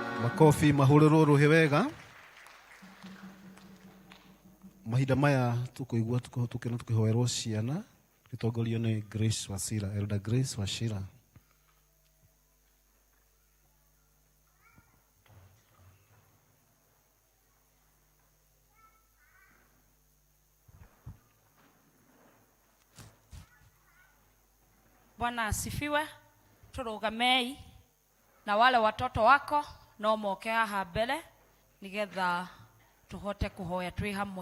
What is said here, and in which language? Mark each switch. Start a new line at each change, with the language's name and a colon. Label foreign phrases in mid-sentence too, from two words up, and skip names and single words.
Kikuyu: Makofi mahururu ruhe wega. Mahinda maya tukuigua tukena tukihoerwo ciana gitongorio ni Grace Wachira, Elder Grace Wachira.
Swahili: Bwana asifiwe.
Kikuyu: Turugamei
Swahili: na wale watoto wako
Kikuyu: no moke haha mbele nigetha tuhote kuhoya twi hamwe.